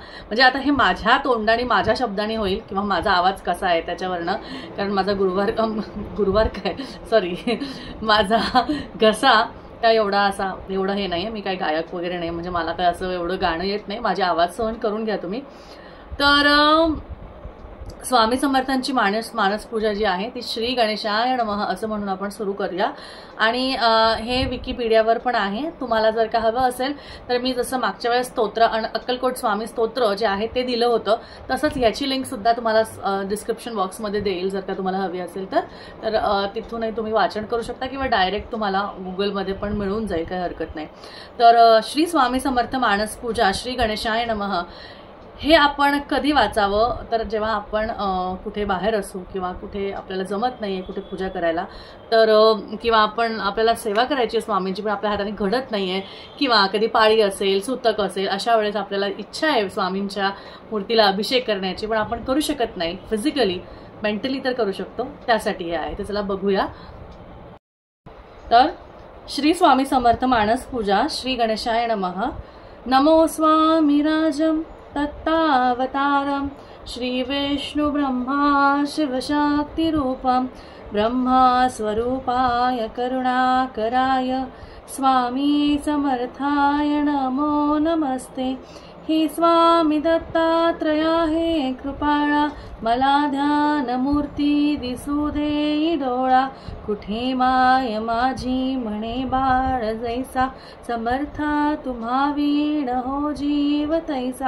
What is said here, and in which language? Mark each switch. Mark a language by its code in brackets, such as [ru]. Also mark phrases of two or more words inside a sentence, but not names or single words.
[mr] म्हणजे आता हे माझ्या तोंडाने माझ्या शब्दाने होईल किंवा माझा आवाज कसा आहे त्याच्यावरनं, कारण माझा माझा घसा काय एवढं हे नाही, मी काही गायक वगैरे नाही, म्हणजे मला काय असं एवढं गाणं येत नाही, माझे आवाज सहन करून घ्या तुम्ही। तर स्वामी समर्थांची मानस पूजा जी आहे ती [sa] श्री गणेशाय नमः [mr] असं म्हणून आपण सुरू करूया। आणि हे विकिपीडियावर पण आहे, तुम्हाला जर का हवं असेल तर मी जसं मागच्या वेळेस स्तोत्र अक्कलकोट स्वामी स्तोत्र जे आहे ते दिलं होतं, तसंच याची लिंक सुद्धा तुम्हाला डिस्क्रिप्शन बॉक्समध्ये देईल, जर का तुम्हाला हवी असेल तर तिथूनही तुम्ही वाचन करू शकता किंवा डायरेक्ट तुम्हाला गुगलमध्ये पण मिळून जाईल, काही हरकत नाही। तर श्री स्वामी समर्थ मानस पूजा [sa] श्री गणेशाय नमः [mr] हे आपण कधी वाचावं, तर जेव्हा आपण कुठे बाहेर असू किंवा कुठे आपल्याला जमत नाहीये कुठे पूजा करायला, तर किंवा आपल्याला सेवा करायची आहे स्वामींची पण आपल्या हाताने घडत नाहीये, किंवा कधी पाळी असेल, सुतक असेल, अशा वेळेस आपल्याला इच्छा आहे स्वामींच्या मूर्तीला अभिषेक करण्याची पण आपण करू शकत नाही, [en] physically, mentally [mr] तर करू शकतो, त्यासाठी हे आहे। तर चला बघूया। तर श्री स्वामी समर्थ मानस पूजा [sa] श्री गणेशाय नमः। नमो स्वामीराजम तत्तावतारं श्री विष्णु ब्रह्मा शिवशक्ति रूपं ब्रह्मा स्वरूपाय करुणाकराय स्वामी समर्थाय नमो नमस्ते। [mr] हे स्वामी दत्तात्रया हे कृपाळा, मला ध्यान मूर्ती दिसू दे डोळा, कुठे माय माझी म्हणे बाळ जैसा, समर्था तुम्हा वीण हो जीव तैसा।